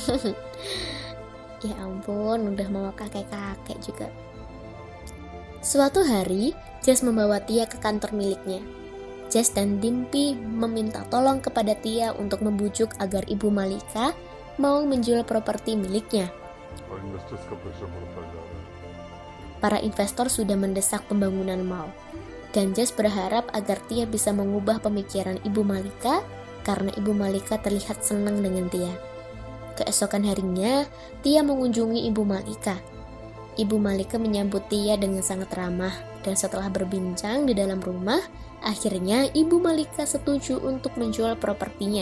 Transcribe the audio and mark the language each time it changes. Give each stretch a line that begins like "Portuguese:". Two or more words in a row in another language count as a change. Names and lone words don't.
Indonesian: Ya ampun, udah mau kakek-kakek juga. Suatu hari, Jess membawa Tia ke kantor miliknya. Jess dan Dimpy meminta tolong kepada Tia untuk membujuk agar Ibu Malika mau menjual properti miliknya.
Hindi: और इन्वेस्टर्स का प्रेशर बढ़ता जा रहा है
Indonesian: Para investor sudah mendesak pembangunan mall, dan Jess berharap agar Tia bisa mengubah pemikiran Ibu Malika karena Ibu Malika terlihat senang dengan Tia. Keesokan harinya, Tia mengunjungi Ibu Malika. Ibu Malika menyambut Tia dengan sangat ramah, dan setelah berbincang di dalam rumah, akhirnya Ibu Malika setuju untuk menjual propertinya.